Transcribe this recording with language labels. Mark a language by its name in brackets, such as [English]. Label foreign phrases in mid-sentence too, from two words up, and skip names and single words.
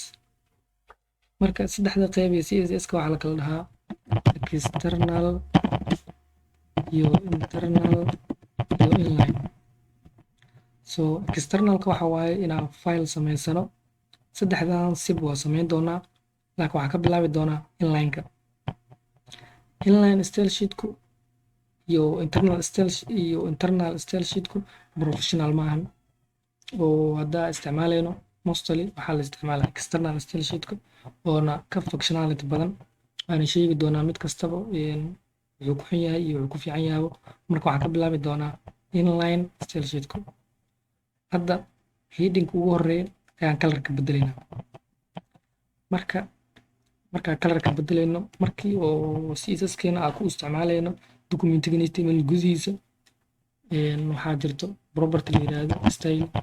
[Somali] Marka saddexda qayb ee CSS-ka waxaa la kala dhahaa external iyo internal iyo inline. Externalka waxa waaye inaan file samaysano. Saddexdan sib waa samayn doonaa laakiin waxaa ka bilaabi doonaa inline-ka. [English] Inline style sheet-ku [Somali] iyo [English] internal style sheet-ku [Somali] professional ma ahan oo haddaa isticmaalayno mostly waxaa la isticmaalaa [English] external style sheet-ka [Somali] oona ka functionality badan. Waana sheegi doonaa mid kastaba wuxuu ku xun yahay iyo wuxuu ku fiican yahay. Marka waxaa ka bilaabi doonaa [English] inline style sheet-ku. [Somali] Hadda heading ugu horeeya ayaan color-ka bedelaynaa. Marka color-ka bedelayno markii oo CSS-keena aan ku isticmaalayno dukumentigan HTML gudihiisa waxaa jirto property la yiraahdo style.